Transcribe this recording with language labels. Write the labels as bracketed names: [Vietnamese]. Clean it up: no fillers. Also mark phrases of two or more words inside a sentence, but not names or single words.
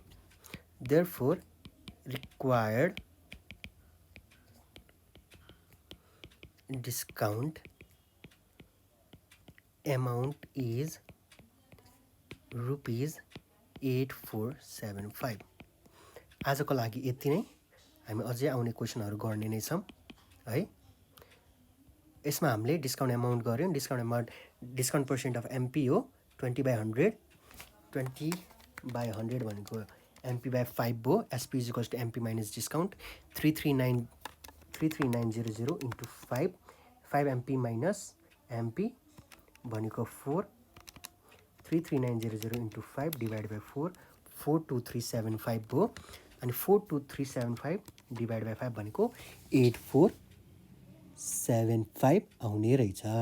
[English] therefore required discount amount is rupees 8475. [Nepali] आजको लागि यति नै। हामी अझै आउने क्वेसनहरू गर्ने नै छौँ है। यसमा हामीले [English] discount amount [Nepali] गर्यौँ। [English] discount percent of MP [Nepali] हो 20/100। 20/100 भनेको MP/5 हो। [English] SP is equals to MP minus discount 33900 into 5 5 MP minus MP भनेको 4 33900 into 5 divide by 4 42375 हो। [Nepali] अनि 42375 [English] divide by [Nepali] 5 भनेको 8475 आउने रहेछ।